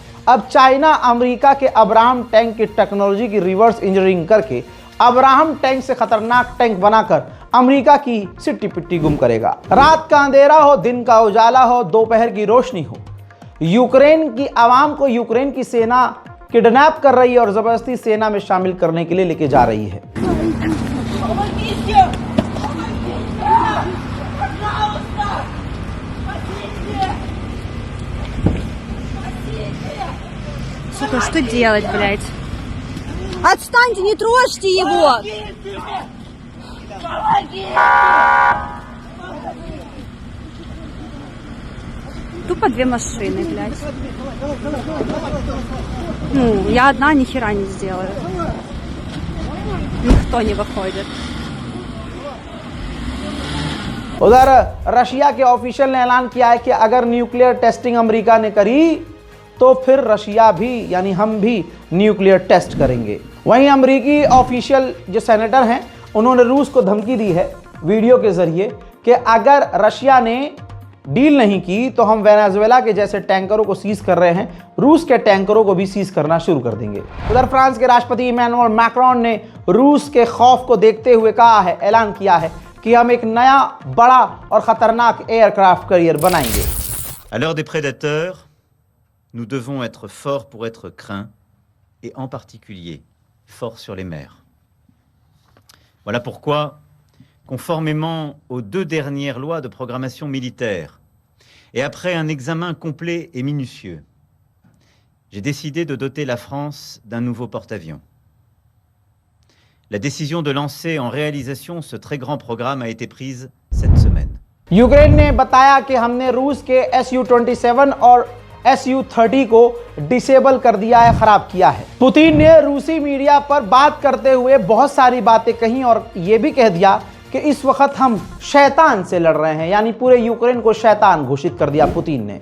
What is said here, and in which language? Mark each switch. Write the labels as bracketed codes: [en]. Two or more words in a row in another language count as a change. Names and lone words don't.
[hi] अब चाइना अमेरिका के अब्राहम टैंक की टेक्नोलॉजी की [en] reverse engineering [hi] करके अब्राहम टैंक से खतरनाक टैंक बनाकर अमेरिका की सिट्टी पिट्टी गुम करेगा। रात का अंधेरा हो, दिन का उजाला हो, दोपहर की रोशनी हो, यूक्रेन की आवाम को यूक्रेन की सेना किडनैप कर रही है और जबरदस्ती सेना में शामिल करने के लिए लेके जा रही है। [ru] Сука, что делать, блядь? Отстаньте, не трожьте его! Тупо две машины, блядь. Ну, я одна ни хера не сделаю. Никто не выходит. [hi] उधर रशिया के ऑफिशियल ने ऐलान किया है कि अगर [en] nuclear testing [hi] अमेरिका ने करी तो फिर रशिया भी, यानी हम भी [en] nuclear test [hi] करेंगे। वहीं अमेरिकी ऑफिशियल जो सेनेटर हैं, उन्होंने रूस को धमकी दी है वीडियो के जरिए कि अगर रशिया ने डील नहीं की तो हम वेनेजुएला के जैसे टैंकरों को सीज कर रहे हैं, रूस के टैंकरों को भी सीज करना शुरू कर देंगे। उधर फ्रांस के राष्ट्रपति इमैनुअल मैक्रोन ने रूस के खौफ को देखते हुए कहा है, ऐलान किया है कि हम एक नया बड़ा और खतरनाक [en] aircraft carrier [hi] बनाएंगे। [fr] À l'heure des prédateurs, nous devons être forts pour être craints, et en particulier forts sur les mers. Voilà pourquoi, conformément aux 2 dernières lois de programmation militaire, et après un examen complet et minutieux, j'ai décidé de doter la France d'un nouveau porte-avions. La décision de lancer en réalisation ce très grand programme a été prise cette semaine. [hi] यूक्रेन ने बताया कि हमने रूस के Su-27 और Su-30 को डिसेबल कर दिया है, खराब किया है। पुतिन ने रूसी मीडिया पर बात करते हुए बहुत सारी बातें कही और यह भी कह दिया कि इस वक्त हम शैतान से लड़ रहे हैं, यानी पूरे यूक्रेन को शैतान घोषित कर दिया पुतिन ने।